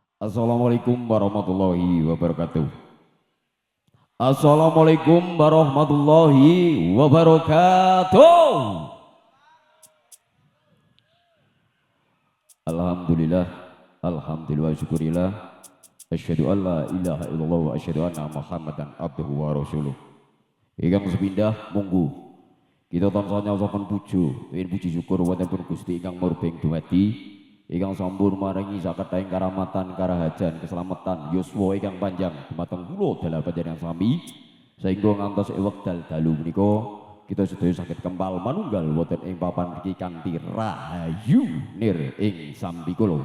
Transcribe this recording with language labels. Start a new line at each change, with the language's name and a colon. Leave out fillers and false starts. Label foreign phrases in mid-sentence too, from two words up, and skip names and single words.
Arabic: السلام عليكم ورحمة الله وبركاته السلام عليكم ورحمة الله وبركاته. الحمد لله الحمد لله شكرا لله. أشهد أن لا إله إلا الله وأشهد أن محمدا عبده ورسوله.
Javanese: Ingkang sepindah monggo kita tansah nyaosaken puji, puji syukur wonten Gusti ingkang murbeng dumadi. Ingkang sampun maringi sakething karamatan karahajan keselamatan yuswa ingkang panjang dumateng kula dalah panjenengan sami sehingga ngantos wekdal dalu menika kita sedaya saged kempal manunggal wonten ing papan mriki kanthi rahayu nir ing sampikula.